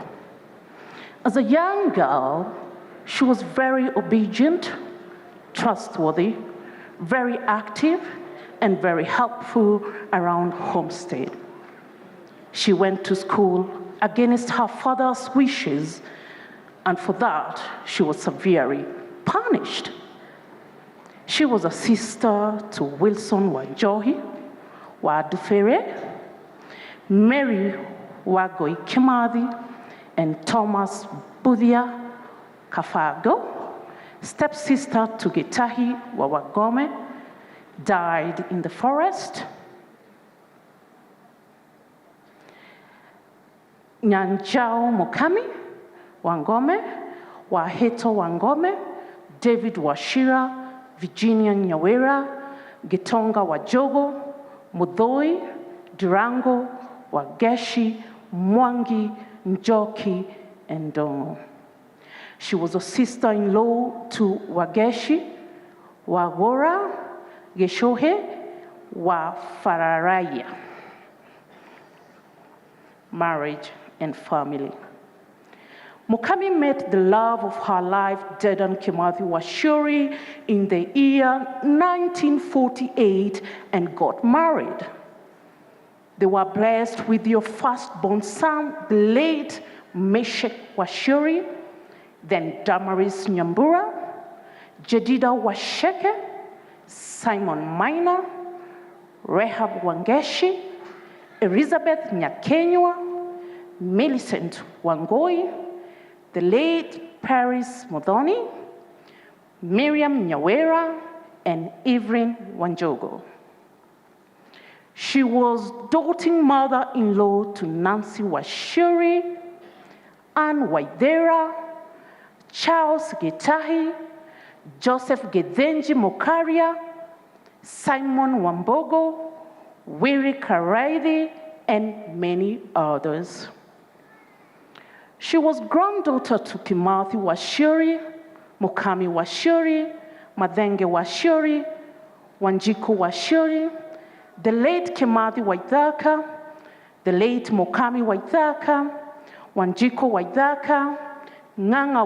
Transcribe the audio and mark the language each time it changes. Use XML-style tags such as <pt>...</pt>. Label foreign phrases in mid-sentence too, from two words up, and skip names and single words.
<en>As a young girl, she was very obedient, trustworthy, very active, and very helpful around homestead. She went to school against her father's wishes, and for that, she was severely punished. She was a sister to Wilson Wanjohi, Wadufere, Mary Wagoi Kimathi, and Thomas Budhia Kafago, stepsister to Gitahi Wawagome, died in the forest. Nyanjao Mukami Wangome, Waheto Wangome, David Washira, Virginia Nyawera, Gitonga Wajogo, Mudhoi, Durango, Wageshi, Mwangi, Njoki, and Dongo. She was a sister-in-law to Wageshi, Wagora, Geshohe, Wafararaya. Marriage and family. Mukami met the love of her life, Dedan Kimathi Washuri, in the year 1948 and got married. They were blessed with your firstborn son, the late Meshek Washuri, then Damaris Nyambura, Jedida Washeke, Simon Maina, Rehab Wangeshi, Elizabeth Nyakenywa, Millicent Wangoi, the late Paris Modoni, Miriam Nyawera, and Evelyn Wanjogo. She was doting mother-in-law to Nancy Washuri, Anne Waidera, Charles Gitahi, Joseph Gedenji Mokaria, Simon Wambogo, Wiri Karaidi, and many others. She was granddaughter to Kimathi Washuri, Mukami Washuri, Madenge Washuri, Wanjiku Washuri, the late Kimathi Waithaka, the late Mukami Waithaka, Wanjiku Waithaka, Nganga</en>